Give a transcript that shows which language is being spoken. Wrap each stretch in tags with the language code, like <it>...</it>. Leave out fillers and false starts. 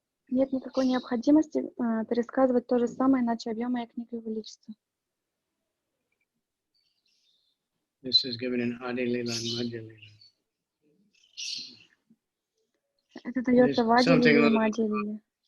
<ru>Нет никакой необходимости пересказывать то же самое, иначе объем моей книги увеличится.</ru> <en>This is given in Adi-lila and Madhya-lila.</en> <ru>Это дается в Ади-лиле и Мадхья-лиле.</ru>